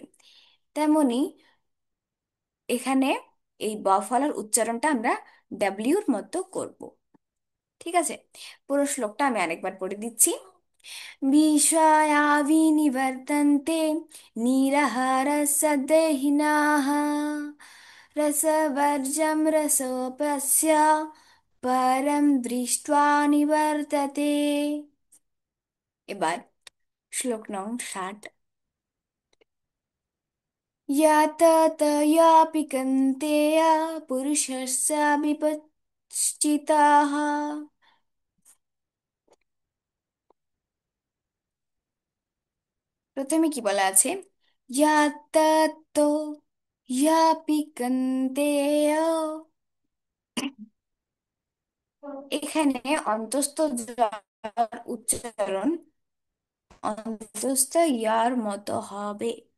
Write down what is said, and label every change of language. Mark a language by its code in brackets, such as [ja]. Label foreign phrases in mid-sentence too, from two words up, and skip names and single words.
[bn] তেমনি এখানে এই ব ফলার উচ্চারণটা আমরা ডাব্লিউর মতো করব। ঠিক আছে, পুরো শ্লোকটা আমি আরেকবার পড়ে দিচ্ছি। [sa] বিষয়া বিনিবর্তন্তে নিরাহারস্য দেহিনঃ रसवर्जं रसोऽपस्य परं दृष्ट्वा নিবর্ততে। [bn] এবার শ্লোক নং 60। [sa] याततयापि कन्तेय पुरुषस्य विपश्चिताः। [bn] প্রথমে কি বলা আছে? [sa] याततो यापि कन्तेय। [bn] এখানে অন্তস্থ জ্বর উচ্চারণ অন্তস্থ ইয়ার মতো হবে।